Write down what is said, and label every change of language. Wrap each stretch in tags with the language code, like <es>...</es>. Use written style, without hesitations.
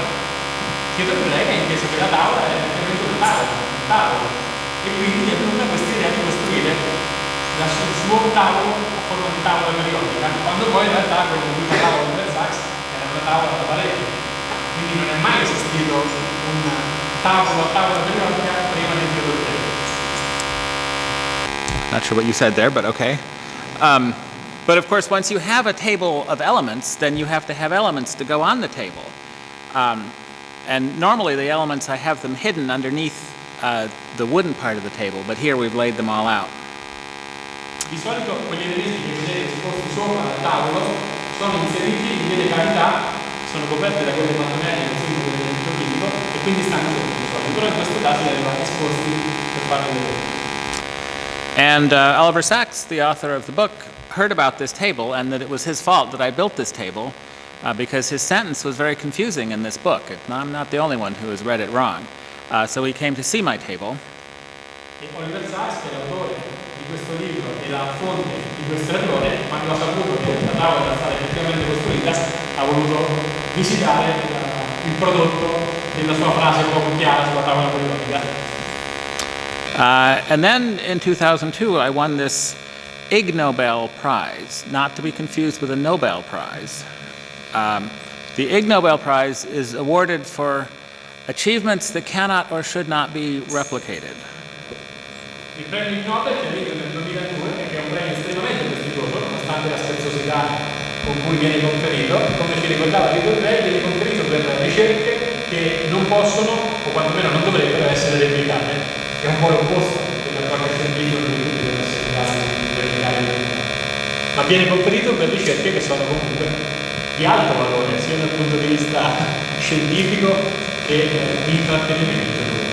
<it>Chiedo a lei che ha inteso che la tavola è praticamente un tavolo, e quindi è venuta questa idea di costruire il suo tavolo a forma di tavola periodica, quando poi in realtà quello di cui parlava Nobel Prize era una tavola da parete. Quindi non è mai esistito un tavolo a tavola periodica prima del Theodore.</it> <en>Not sure what you said there, but okay. But of course, once you have a table of elements, then you have to have elements to go on the table. And normally the elements, I have them hidden underneath the wooden part of the table, but here we've laid them all out.</en> <it>Di solito quegli elementi che vedete esposti sopra al tavolo sono inseriti in delle cavità, sono coperti da quelle mattonelle del simbolo dell'elemento chimico e quindi stanno sotto di solito, però in questo caso li aveva esposti per farli vedere.</it> <en>And Oliver Sacks, the author of the book, heard about this table and that it was his fault that I built this table because his sentence was very confusing in this book. I'm not the only one who has read it wrong. So he came to see my table.</en> <it>E Oliver Sacks, che è l'autore di questo libro e la fonte di questo errore, quando ha saputo che la tavola era stata effettivamente costruita, ha voluto visitare il prodotto della sua frase poco chiara sulla tavola periodica.</it> <en>And then in 2002 I won this Ig Nobel Prize, not to be confused with a Nobel Prize. The Ig Nobel Prize is awarded for achievements that cannot or should not be replicated.</en> <it>Il premio Nobel che ha vinto nel 2002, che è un premio estremamente prestigioso, nonostante la scherzosità con cui viene conferito, come ci ricordava Direttore, viene conferito per ricerche che non possono, o quantomeno non dovrebbero essere replicate, che è un po' l'opposto dell'approccio scientifico che tutti devono essere in grado di replicare, ma viene conferito per ricerche che sono comunque di alto valore, sia dal punto di vista scientifico che di intrattenimento.</it>